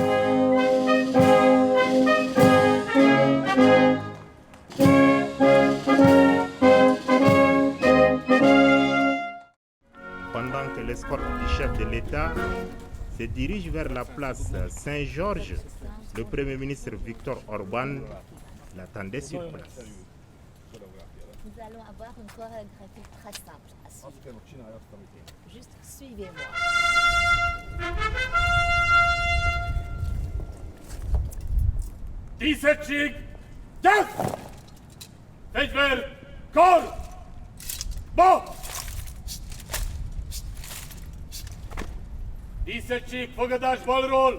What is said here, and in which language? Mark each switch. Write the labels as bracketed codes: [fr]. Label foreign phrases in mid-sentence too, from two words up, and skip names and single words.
[fr] Pendant que l'escorte du chef de l'État se dirige vers la place Saint-Georges, le Premier ministre Viktor Orban l'attendait sur place. Nous allons avoir une chorégraphie très simple à suivre. Juste suivez-moi. [hu] Díszegység, gyert! Fegyver, kar! Ba! Díszegység, fogadás balról!